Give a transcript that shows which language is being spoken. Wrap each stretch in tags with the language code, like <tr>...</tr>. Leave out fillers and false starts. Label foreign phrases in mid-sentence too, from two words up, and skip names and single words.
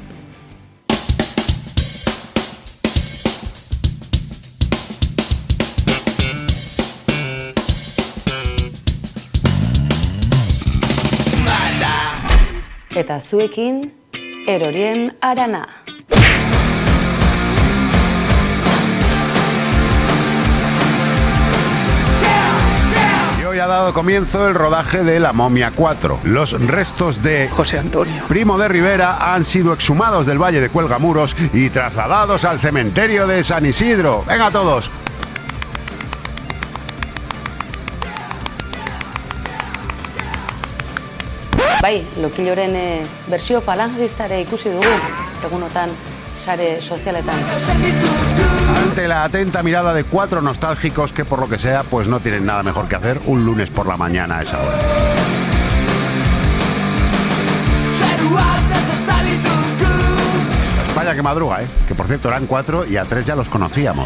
<eu>Eta zuekin, erorien arana.</eu> <es>Hoy ha dado comienzo el rodaje de La Momia 4. Los restos de José Antonio Primo de Rivera han sido exhumados del Valle de Cuelgamuros y trasladados al cementerio de San Isidro. ¡Venga todos!</es> <eu>Bai, Lokiloren bersio falangistare ikusi dugu, egunotan sare sozialetan.</eu> <es>Ante la atenta mirada de 4 nostálgicos que por lo que sea pues no tienen nada mejor que hacer un lunes por la mañana a esa hora. Vaya que madruga, que por cierto eran 4 y a 3 ya los conocíamos.</es>